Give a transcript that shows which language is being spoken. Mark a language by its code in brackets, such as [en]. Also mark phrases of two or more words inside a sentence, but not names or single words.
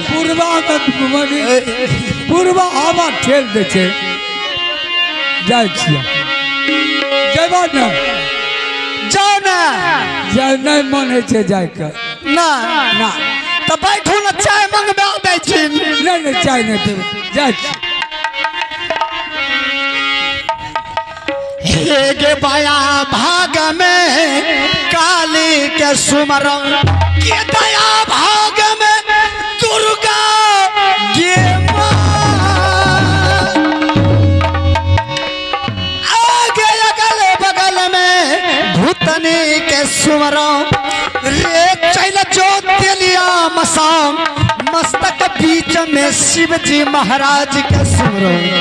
[mai] पूर्वा में मने पूर्वा हवा ठेल दे छे जाय छिया जेबा ना जाओ ना, जाय नहीं मन है छे जाय के ना ना तो बैठू ना, चाय मंगबा दै छी। नहीं नहीं चाय नहीं पीबे जाय छी। हे गे बाया भाग में काली के सुमरन, के दया भाग में दुर्गा गे माँ। आगे अगल बगल में भूतनी के सुमरन, रे चल जो तेलिया मसाम, मस्तक बीच में शिव जी महाराज के सुमरन।